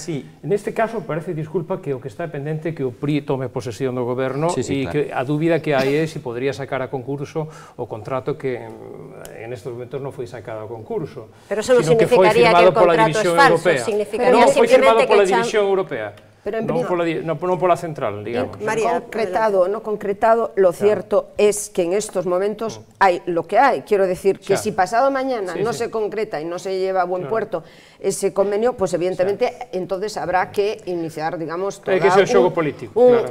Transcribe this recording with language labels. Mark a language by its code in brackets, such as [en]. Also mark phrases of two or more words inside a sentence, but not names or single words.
[gl] Neste caso, parece, disculpa, que o que está pendente é que o PRI tome posesión do goberno e que a dúbida que hai é se podría sacar a concurso o contrato que en estes momentos non foi sacado a concurso. Pero eso non significaría que o contrato é falso, non foi firmado pola División Europea, non pola Central, digamos. [es] No concretado, lo cierto es que en estos momentos hay lo que hay. Quiero decir que si pasado mañana no se concreta y no se lleva a buen puerto ese convenio, pues evidentemente entonces habrá que iniciar, digamos, todo. Hay que ser xogo político, claro.